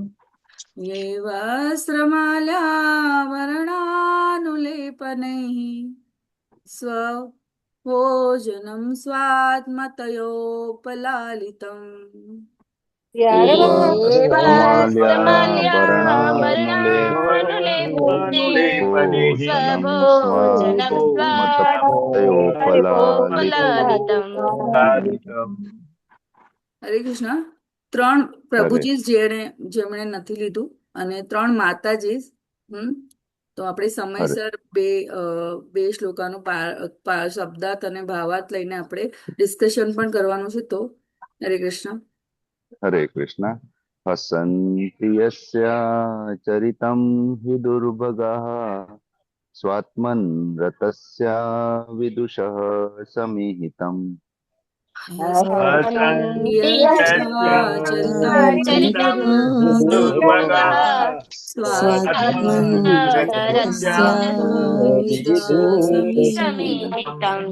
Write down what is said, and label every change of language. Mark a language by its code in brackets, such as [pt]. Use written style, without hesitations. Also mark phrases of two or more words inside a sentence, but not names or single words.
[sa] ये वस्त्रमाल्याभरणानुलेपनैः स्वभोजनं स्वात्मतयोपलालितम् ये वस्त्रमाल्याभरणानुलेपने वस्त्रमाल्याभरणानुलेपने स्वभोजनं स्वात्मतयोपलालितम् [gu] હરે કૃષ્ણ. ત્રણ પ્રભુજી જેમણે નથી લીધું અને ત્રણ માતાજી. તો આપણે સમયસર બે શ્લોકાનો શબ્દાર્થ અને ભાવાર્થ લઈને આપણે ડિસ્કશન પણ કરવાનું છે. તો હરે કૃષ્ણ. [sa] हरे कृष्ण हसन्ति यस्य चरितं हि दुर्भगः स्वात्मन्रतस्य विदुषः समीहितम् हसन्ति चरितं दुर्भगः स्वात्मनरस्य समीहितम्